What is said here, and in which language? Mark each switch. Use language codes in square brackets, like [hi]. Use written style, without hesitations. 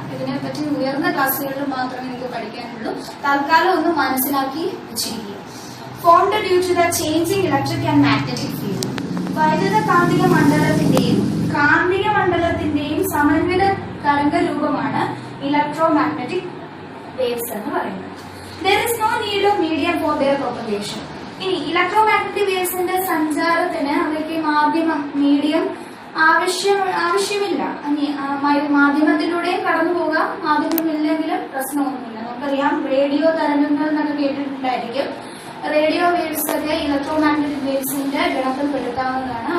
[ml] ഇതിനെപ്പറ്റി ഉയർന്ന ക്ലാസ്സുകളിൽ മാത്രമേ നിങ്ങൾക്ക് പഠിക്കാനുള്ളൂ. തൽക്കാലം ഒന്ന് മനസ്സിലാക്കി വെച്ചിരിക്കുക. [en] Formed due to the changing electric and magnetic field. [ml] വൈദ്യുത കാന്തിക മണ്ഡലത്തിന്റെയും കാന്തിക മണ്ഡലത്തിന്റെയും സമന്വിത തരംഗ രൂപമാണ് ഇലക്ട്രോമാഗ്നറ്റിക് വേവ്സ് എന്ന് പറയുന്നത്. [en] There is no need of medium for their propagation. [ml] ഇനി ഇലക്ട്രോമാഗ്നറ്റിക് വേവ്സിന്റെ സഞ്ചാരത്തിന് അവയ്ക്ക് മീഡിയം ആവശ്യമില്ല. മാധ്യമത്തിലൂടെയും കടന്നു പോകാം, മാധ്യമമില്ലെങ്കിലും പ്രശ്നമൊന്നുമില്ല. നമുക്കറിയാം റേഡിയോ തരംഗങ്ങൾ എന്നൊക്കെ കേട്ടിട്ടുണ്ടായിരിക്കും. റേഡിയോ വേവ്സ് ഒക്കെ ഇലക്ട്രോമാഗ്നറ്റിക് വേവ്സിന്റെ ഗണത്തിൽ പെടുത്താവുന്നതാണ്.